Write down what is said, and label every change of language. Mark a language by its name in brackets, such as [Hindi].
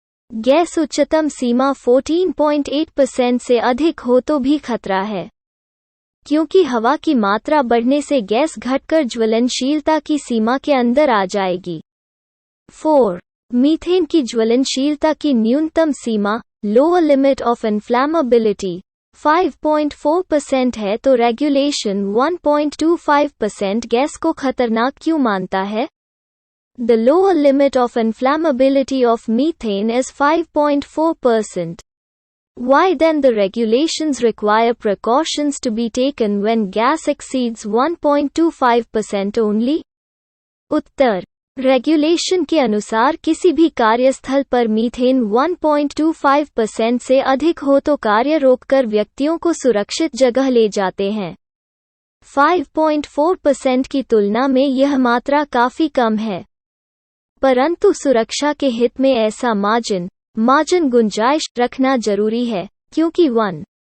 [Hindi] Gas उच्चतम सीमा 14.8% से अधिक हो तो भी खतरा है, क्योंकि हवा की मात्रा बढ़ने से गैस घटकर ज्वलनशीलता की सीमा के अंदर आ जाएगी। 4. मीथेन की ज्वलनशीलता की न्यूनतम सीमा, [English] lower limit of inflammability, [Hindi] 5.4% है तो रेगुलेशन 1.25% गैस को खतरनाक क्यों मानता है? [English] The lower limit of inflammability of methane is 5.4%. Why then the regulations require precautions to be taken when gas exceeds 1.25% only? [Hindi] Uttar: regulation के अनुसार किसी भी कार्यस्थल पर मीथेन 1.25% से अधिक हो तो कार्य रोककर व्यक्तियों को सुरक्षित जगह ले जाते हैं। 5.4% की तुलना में यह मात्रा काफी कम है, परंतु सुरक्षा के हित में ऐसा मार्जिन गुंजाइश रखना जरूरी है, क्योंकि 1.